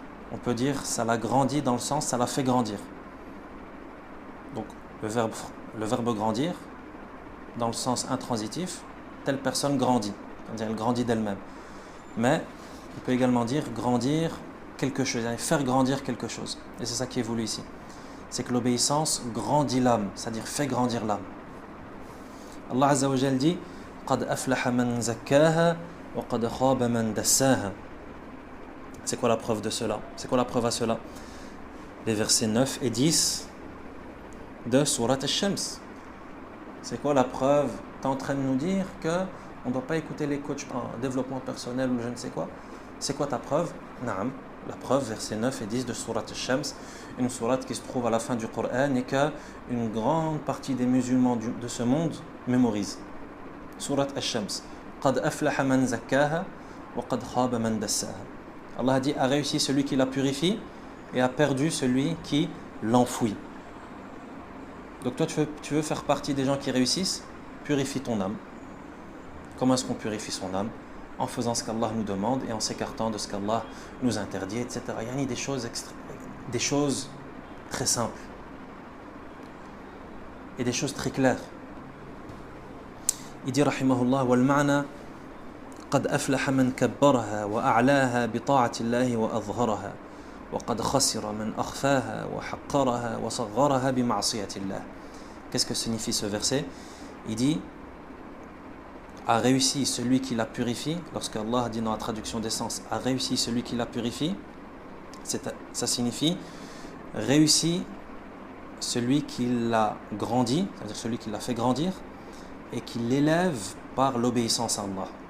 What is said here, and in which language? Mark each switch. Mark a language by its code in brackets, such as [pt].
[fr] On peut dire ça l'a grandi dans le sens ça l'a fait grandir. Donc le verbe grandir, dans le sens intransitif, telle personne grandit, c'est-à-dire elle grandit d'elle-même. Mais on peut également dire grandir quelque chose, faire grandir quelque chose. Et c'est ça qui est voulu ici. C'est que l'obéissance grandit l'âme, c'est-à-dire fait grandir l'âme. [ar] Allah Azza wa Jal [fr] dit [ar] قَدْ أَفْلَحَ مَنْ زَكَّاهَا وَقَدْ خَابَ مَنْ دَسَّاهَا. [fr] C'est quoi la preuve de cela? C'est quoi la preuve à cela? Les versets 9 et 10 de Surat Al-Shams. C'est quoi la preuve? Tu es en train de nous dire qu'on ne doit pas écouter les coachs en développement personnel ou je ne sais quoi. C'est quoi ta preuve? Naam. La preuve, versets 9 et 10 de Surat Al-Shams, une sourate qui se trouve à la fin du Coran et qu'une grande partie des musulmans de ce monde mémorisent. [ar] Surat Al-Shams. قَدْ أَفْلَحَ مَنْ زَكَّاهَا وَقَدْ خَابَ مَنْ دَسَّاهَا. [fr] Allah a dit, a réussi celui qui la purifie et a perdu celui qui l'enfouit. Donc toi, tu veux faire partie des gens qui réussissent? Purifie ton âme. Comment est-ce qu'on purifie son âme? En faisant ce qu'Allah nous demande et en s'écartant de ce qu'Allah nous interdit, etc. Il y a des choses très simples et des choses très claires. Il dit, [ar] rahimahullah, wal ma'na قد أفلح من كبرها وأعلاها بطاعة الله وأظهرها وقد خسر من أخفاها وحقرها وصغرها بمعصية الله. [fr] Qu'est-ce que signifie ce verset? Il dit a réussi celui qui la purifie. Lorsque Allah dit dans la traduction des sens a réussi celui qui la purifie, ça signifie réussi celui qui l'a grandi, c'est-à-dire celui qui l'a fait grandir et qui l'élève par l'obéissance à Allah.